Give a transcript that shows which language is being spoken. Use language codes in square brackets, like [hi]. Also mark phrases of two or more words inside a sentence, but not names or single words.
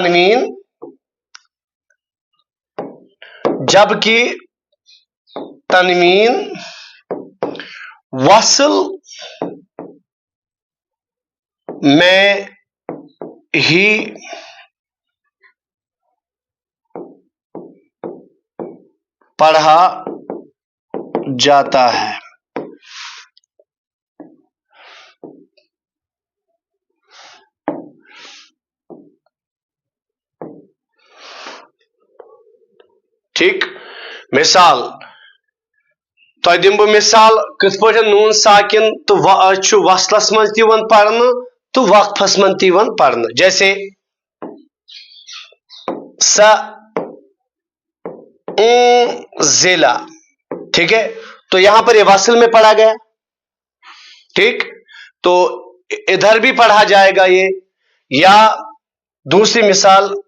[ur] تنوین وصل میں ہی پڑھا جاتا ہے [ks] ٹھیک مثال تۄہہِ دِمہٕ بہٕ مثال کِتھ پٲٹھۍ نوٗن ساکن تہٕ چھُ وصلس منٛز تہِ یِوان پرنہٕ تہٕ وقفس منٛز تہِ یِوان پرنہٕ جیسے [ur] ضلع ٹھیک ہے تو یہاں پر یہ وصل میں پڑھا گیا ٹھیک تو ادھر بھی پڑھا جائے گا یہ یا دوسری مثال